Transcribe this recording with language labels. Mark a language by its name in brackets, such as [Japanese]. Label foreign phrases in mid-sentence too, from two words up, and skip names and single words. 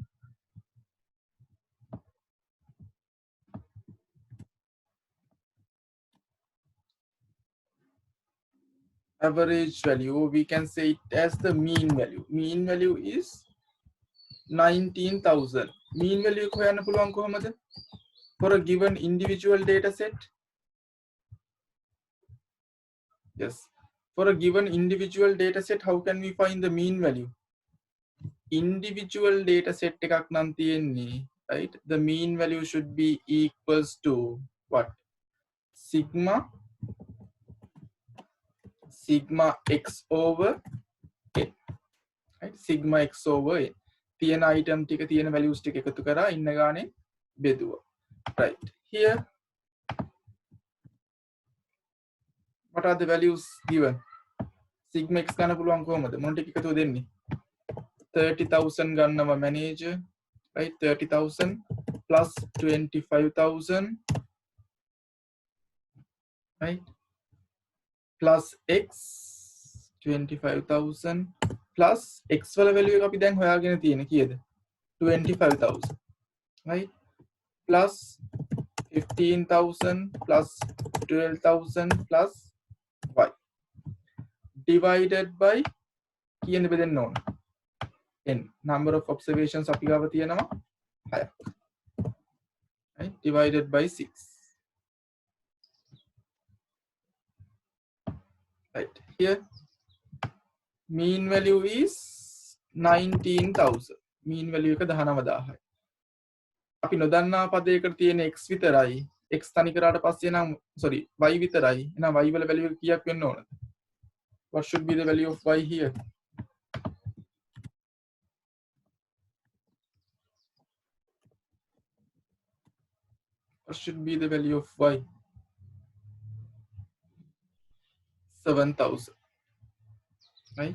[English] Average value, we can say it as the mean value. Mean value is 19,000. Mean value [Sinhala] හොයන්න පුළුවන් කොහොමද? [English] For a given individual data set. Yes. For a given individual data set, how can we find the mean value? Individual data set [Sinhala] එකක් නම් තියෙන්නේ, [English] right? The mean value should be equals to what? Sigma x over n, right? Sigma x over n. [Sinhala] තියෙන item ටික තියෙන values ටික එකතු කරා ඉන්න ගානේ බෙදුවා. [English] Right. Here, what are the values given? Sigma x [Sinhala] ගන්න පුළුවන් කොහමද? මොන ටික එකතුව දෙන්නේ? [English] 30,000 ගන්නවා manager, right? 30,000 plus 25,000, right? Plus x 25,000 plus x [Sinhala] වල value එක අපි දැන් හොයාගෙන තියෙන්නේ කීයද? [English] 25,000, right? Plus 15,000 plus 12,000 plus y divided by [Sinhala] කීයද බෙදන්න ඕන? n. [English] Number of observations [Sinhala] අපි ගාව තියෙනවා 6ක්, [English] right? Divided by 6, right? Here mean value is 19,000. mean value [Sinhala] එක 19,000යි. අපි නොදන්නා පදයකට තියෙන x විතරයි. x තනි කරාට පස්සේ නම් sorry y විතරයි. එහෙනම් y වල value එක කීයක් වෙන්න ඕනද? [English] What should be the value of y here? What should be the value of y? 7,000, right?